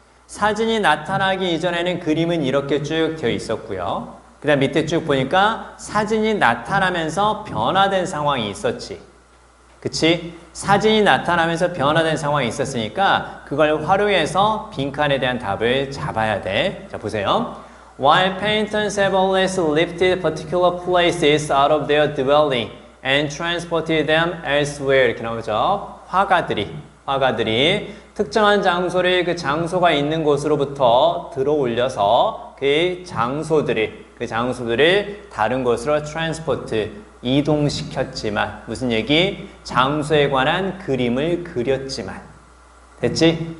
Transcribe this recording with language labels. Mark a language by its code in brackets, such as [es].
[ko] 사진이 나타나기 이전에는 그림은 이렇게 쭉 되어 있었고요. 그 다음 밑에 쭉 보니까 사진이 나타나면서 변화된 상황이 있었지. 그치? 사진이 나타나면서 변화된 상황이 있었으니까 그걸 활용해서 빈칸에 대한 답을 잡아야 돼. 자, 보세요. [en] While painters have always lifted particular places out of their dwelling and transported them elsewhere. [ko] 이렇게 나오죠. 화가들이 특정한 장소를 그 장소가 있는 곳으로부터 들어 올려서 그 장소들을 다른 곳으로 transport, 이동시켰지만 무슨 얘기? 장소에 관한 그림을 그렸지만 됐지?